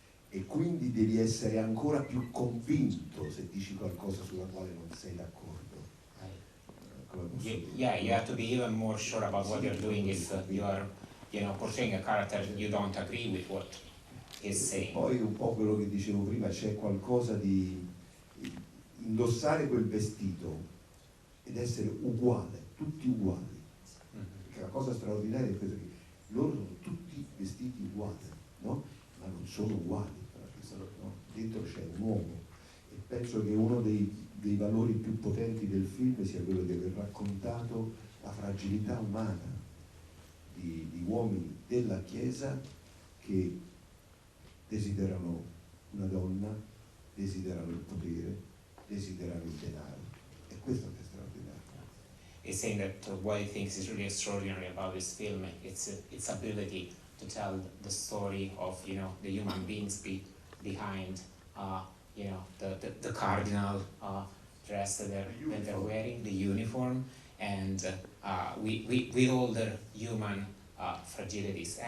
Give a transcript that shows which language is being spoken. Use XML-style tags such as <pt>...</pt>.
<it>E quindi devi essere ancora più convinto se dici qualcosa sulla quale non sei d'accordo. Come posso dire?</it> <en>Yeah, you have to be even more sure about what you're doing if you are, you know, portraying a character you don't agree with what he's saying.</en> <it>Poi un po' quello che dicevo prima, c'è qualcosa di indossare quel vestito ed essere uguale, tutti uguali. Perché la cosa straordinaria è questa, che loro sono tutti vestiti uguali, no? Ma non sono uguali, no? Dentro c'è un uomo, e penso che uno dei valori più potenti del film sia quello di aver raccontato la fragilità umana di uomini della Chiesa che desiderano una donna, desiderano il potere, desiderano il denaro. È questo che è straordinario.</it> <en>He's saying that what he thinks is really extraordinary about this film, its ability to tell the story of, you know, the human beings behind, you know, the cardinal dress that they're wearing, the uniform, and with all their human fragilities.</en>